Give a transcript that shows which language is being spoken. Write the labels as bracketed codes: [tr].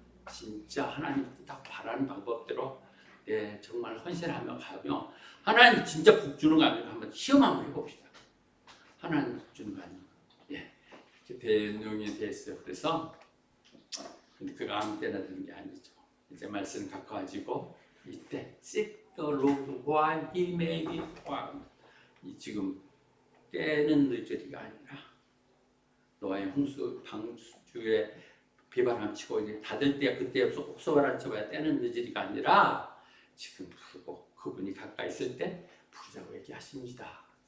[ko] 진짜 하나님 딱 바라는 방법대로 정말 헌신하며 가며 하나님 진짜 복 주는 거 아니면 한번 시험 한번 해봅시다. 하나님 복 주는 거 아니면 대능이 됐어요. 그래서 근데 그가 아무 때나 되는 게 아니죠. 이제 말씀 갖고 가지고 이때 [en] seek the Lord while he may be found. [ko] 지금 때는 늦으리가 아니라 노아의 홍수 방주에 비바람 치고 이제 닫을 때 그때 속소를 쳐봐야 때는 늦으리가 아니라 지금 부르고 그분이 가까이 있을 때 부르자고 얘기하십니다.